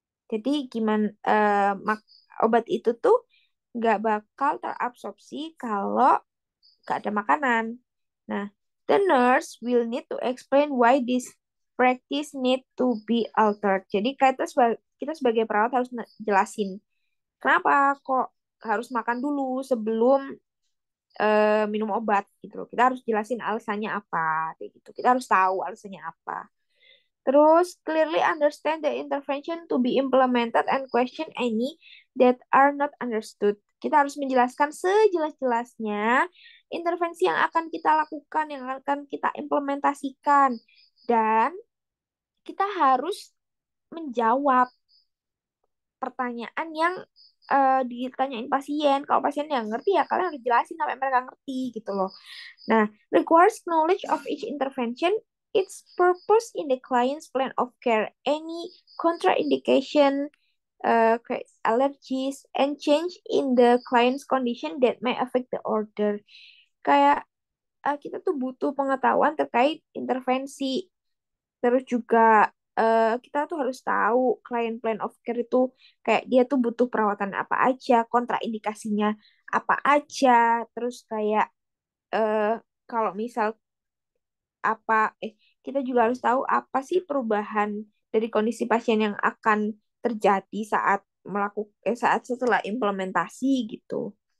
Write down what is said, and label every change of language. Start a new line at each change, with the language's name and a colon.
Indonesian: Jadi gimana obat itu tuh nggak bakal terabsorpsi kalau nggak ada makanan.
English: Nah, the nurse will need to explain why this practice need to be altered.
Indonesian: Jadi kita sebagai perawat harus jelasin kenapa kok harus makan dulu sebelum minum obat gitu loh. Kita harus jelasin alasannya apa, kayak gitu. Kita harus tahu alasannya apa.
English: Terus clearly understand the intervention to be implemented and question any that are not understood.
Indonesian: Kita harus menjelaskan sejelas-jelasnya intervensi yang akan kita lakukan, yang akan kita implementasikan. Dan kita harus menjawab pertanyaan yang ditanyain pasien. Kalau pasien yang ngerti ya kalian harus jelasin sampai mereka ngerti gitu loh.
English: Nah, requires knowledge of each intervention, its purpose in the client's plan of care, any contraindication, allergies, and change in the client's condition that may affect the order.
Indonesian: Kayak kita tuh butuh pengetahuan terkait intervensi. Terus juga kita tuh harus tahu client plan of care itu kayak dia tuh butuh perawatan apa aja, kontraindikasinya apa aja, terus kayak eh, kalau misal apa kita juga harus tahu apa sih perubahan dari kondisi pasien yang akan terjadi saat saat setelah implementasi gitu.